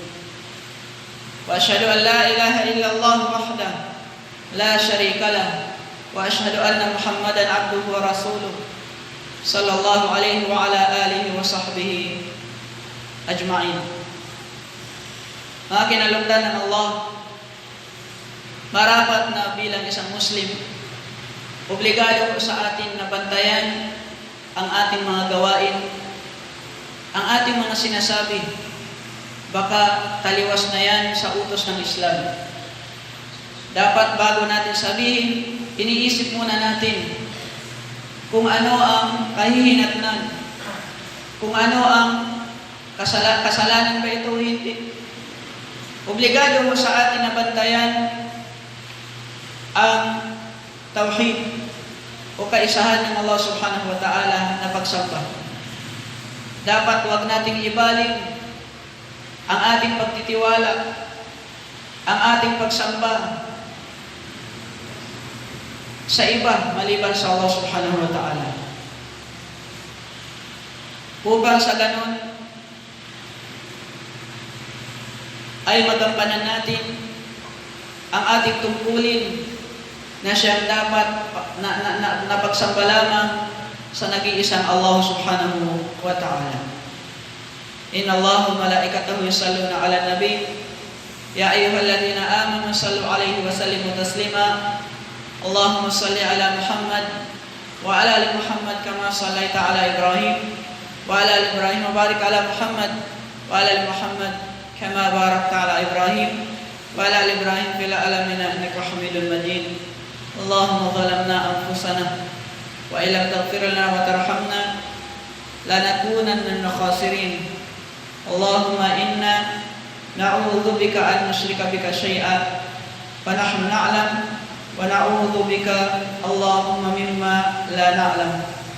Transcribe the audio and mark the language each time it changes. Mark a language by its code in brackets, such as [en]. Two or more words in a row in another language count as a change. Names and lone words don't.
[ar] وأشهد أن لا إله إلا الله وحده لا شريك له وأشهد أن محمدا عبده ورسوله صلى الله عليه وعلى آله وصحبه أجمعين. [tl] Mga kinalugdan ng Allah, marapat na bilang isang Muslim, obligado po sa atin na bantayan ang ating mga gawain, ang ating mga sinasabi. Baka taliwas na yan sa utos ng Islam. Dapat bago natin sabihin, iniisip muna natin kung ano ang kahihinatnan, kung ano ang kasalanan ba ito o hindi. Obligado po sa atin na bantayan ang tauhid o kaisahan ng [ar] الله سبحانه وتعالى [tl] na pagsamba. Dapat huwag nating ibaling ang ating pagtitiwala, ang ating pagsamba sa iba maliban sa [ar] الله سبحانه وتعالى. [tl] Upang sa ganon ay magampanan natin ang ating tungkulin na siyang dapat na pagsamba lamang sa nag-iisang [ar] الله سبحانه وتعالى. إن الله وملائكته يصلون على النبي يا أيها الذين آمنوا صلوا عليه وسلموا تسليما. اللهم صل على محمد وعلى آل محمد كما صليت على إبراهيم وعلى آل إبراهيم وبارك على محمد وعلى آل محمد كما باركت على إبراهيم وعلى آل إبراهيم في العالمين إنك حميد مجيد. اللهم ظلمنا أنفسنا وإن لم تغفر لنا وترحمنا لنكونن من الخاسرين. اللهم إنا نعوذ بك أن نشرك بك شيئا ونحن نعلم ونعوذ بك اللهم مما لا نعلم.